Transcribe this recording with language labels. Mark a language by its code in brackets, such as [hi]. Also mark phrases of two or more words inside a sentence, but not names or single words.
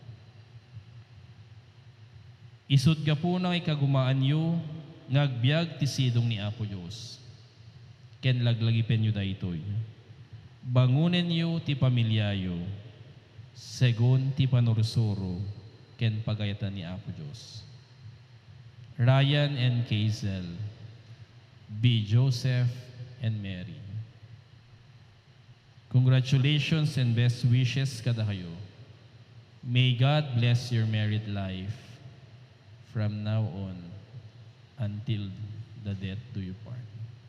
[ilo] Isut ga po na ikagumaan yu, ngagbiag ti sidong ni Apo Diyos. Ken laglagi penyo daytoy. Bangunen yu ti pamilyayo, segun ti panursuro, ken pagayatan ni Apo Diyos. [en] Ryan and Kazel, B. Joseph and Mary. Congratulations and best wishes [ilo] kada kayo. [en] May God bless your married life from now on until the death do you part.